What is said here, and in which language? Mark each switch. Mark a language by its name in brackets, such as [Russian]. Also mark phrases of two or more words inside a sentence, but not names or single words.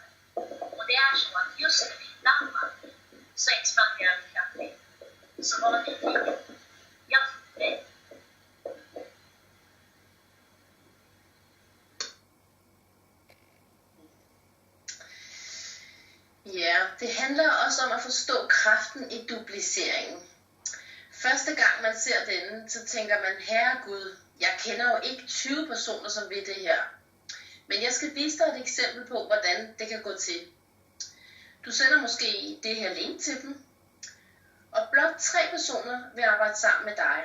[Swedish] Och det är så att just nu i Danmark så expanderar vi kraftigt. Så var nyfiken. Jag tror dig. [Danish] Ja, det handler også om at forstå kraften i dupliceringen. Første gang man ser denne, så tænker man, herregud, jeg kender jo ikke 20 personer, som ved det her. Men jeg skal vise dig et eksempel på, hvordan det kan gå til. Du sender måske det her link til dem, og blot 3 personer vil arbejde sammen med dig.